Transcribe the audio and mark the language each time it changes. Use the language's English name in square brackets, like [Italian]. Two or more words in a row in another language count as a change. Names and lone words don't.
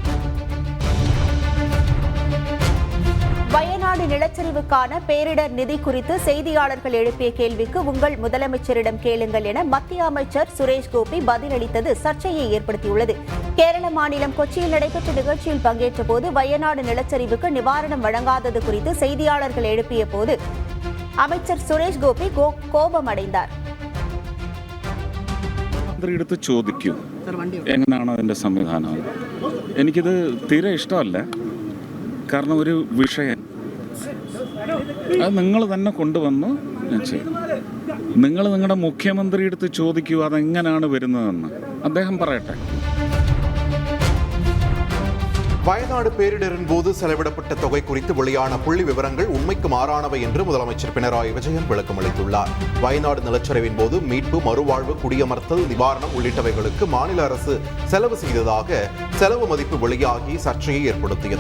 [Tamil] வயநாடு நிலச்சரிவுக்கான பேரிடர் நிதி குறித்து செய்தியாளர்கள் எழுப்பிய கேள்விக்கு உங்கள் முதலமைச்சரிடம் கேளுங்கள் என மத்திய அமைச்சர் சுரேஷ் கோபி பதிலளித்தது சர்ச்சையை ஏற்படுத்தியுள்ளது. கேரள மாநிலம் கொச்சியில் நடைபெற்ற நிகழ்ச்சியில் பங்கேற்ற போது வயநாடு நிலச்சரிவுக்கு நிவாரணம் வழங்காதது குறித்து செய்தியாளர்கள் எழுப்பிய போது அமைச்சர் சுரேஷ் கோபி கோபமடைந்தார். [Malayalam] എടുത്ത് ചോദിക്കൂ എങ്ങനെയാണ് അതിൻ്റെ സംവിധാനം. എനിക്കിത് തീരെ ഇഷ്ടമല്ല. കാരണം ഒരു വിഷയം അത് നിങ്ങൾ തന്നെ കൊണ്ടുവന്ന് ചെയ്യും. നിങ്ങൾ നിങ്ങളുടെ മുഖ്യമന്ത്രിയെടുത്ത് ചോദിക്കൂ അതെങ്ങനെയാണ് വരുന്നതെന്ന് അദ്ദേഹം പറയട്ടെ. [Tamil] வயநாடு பேரிடரின் போது செலவிடப்பட்ட தொகை குறித்து வெளியான புள்ளி விவரங்கள் உண்மைக்கு மாறானவை என்று முதலமைச்சர் பினராயி விஜயன் விளக்கம் அளித்துள்ளார். வயநாடு நிலச்சரிவின் போது மீட்பு, மறுவாழ்வு, குடியமர்த்தல், நிவாரணம் உள்ளிட்டவைகளுக்கு மாநில அரசு செலவு செய்ததாக செலவு மதிப்பு வெளியாகி சர்ச்சையை ஏற்படுத்தியது.